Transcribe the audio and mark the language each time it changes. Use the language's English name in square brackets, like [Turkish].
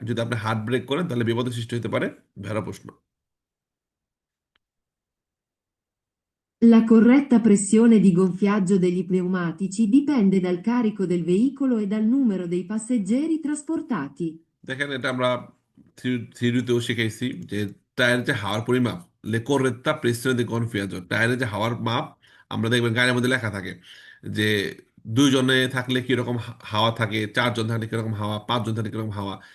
[Bangla] যদি আপনি hard break করেন তাহলে বিপদের সৃষ্টি হতে পারে। ভেড়া প্রশ্ন। [Italian] La corretta pressione di gonfiaggio degli pneumatici dipende dal carico del veicolo e dal numero dei passeggeri trasportati. [Bangla] দেখেন এটা আমরা থিওরিতেও শিখাইছি যে টায়ারের যে হাওয়ার পরিমাপ, লে [Italian] corretta pressione di gonfiaggio, [Bangla] টায়ারের যে হাওয়ার মাপ আমরা দেখবেন গাড়ির মধ্যে লেখা থাকে যে দুইজনে থাকলে কিরকম হাওয়া থাকে, চারজন থাকলে কিরকম হাওয়া, পাঁচজন থাকলে কিরকম হাওয়া।